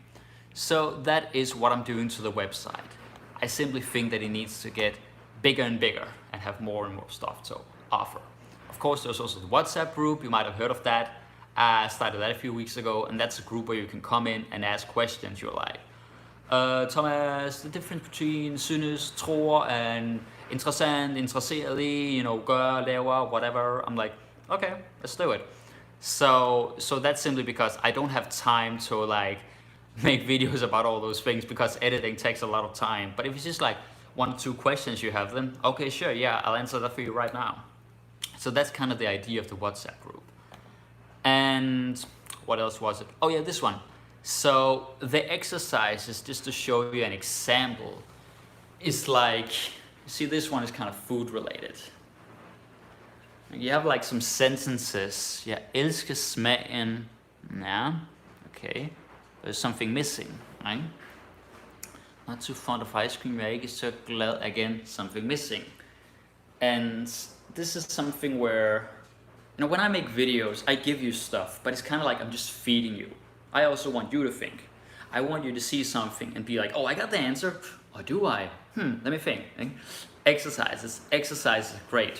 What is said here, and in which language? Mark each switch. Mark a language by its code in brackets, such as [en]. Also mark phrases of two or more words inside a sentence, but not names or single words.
[en] So that is what I'm doing to the website. I simply think that it needs to get bigger and bigger and have more and more stuff to offer. Of course, there's also the WhatsApp group. You might have heard of that. I started that a few weeks ago, and that's a group where you can come in and ask questions. You're like, Thomas, the difference between [da] synes, tror, [en] and [da] interesseret i, [en] you know, [da] gør, laver, [en] whatever. I'm like, okay, let's do it. So that's simply because I don't have time to like make videos about all those things because editing takes a lot of time. But if it's just like 1 or 2 questions you have, then okay, sure, yeah, I'll answer that for you right now. So that's kind of the idea of the WhatsApp group. And what else was it? Oh yeah, this one. So the exercises, just to show you an example, is like, see, this one is kind of food related. You have like some sentences. [da] Jeg elsker smagen. [en] Yeah, okay. There's something missing, right? Not too fond of ice cream. [da] Jeg er ikke så glad. [en] Again, something missing. And this is something where, you know, when I make videos, I give you stuff, but it's kind of like I'm just feeding you. I also want you to think. I want you to see something and be like, oh, I got the answer. Or do I? Let me think. Exercises are great.